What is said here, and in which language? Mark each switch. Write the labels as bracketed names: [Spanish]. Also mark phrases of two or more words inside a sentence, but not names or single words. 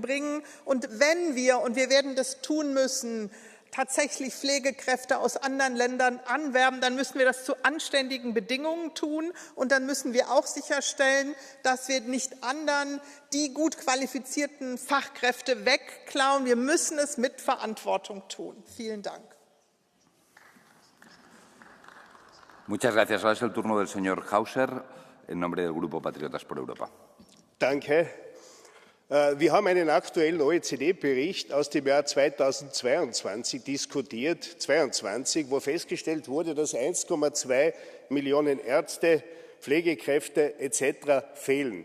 [German] Und wenn wir, und wir werden das tun müssen, tatsächlich Pflegekräfte aus anderen Ländern anwerben, dann müssen wir das zu anständigen Bedingungen tun. Und dann müssen wir auch sicherstellen, dass wir nicht anderen die gut qualifizierten Fachkräfte wegklauen. Wir müssen es mit Verantwortung tun. Vielen Dank. [Spanish] Muchas gracias. Ahora es el turno del señor Hauser en nombre del Grupo Patriotas por Europa. [German] Danke. Wir haben einen aktuellen OECD-Bericht aus dem Jahr 2022 diskutiert, wo festgestellt wurde, dass 1,2 Millionen Ärzte, Pflegekräfte etc. fehlen.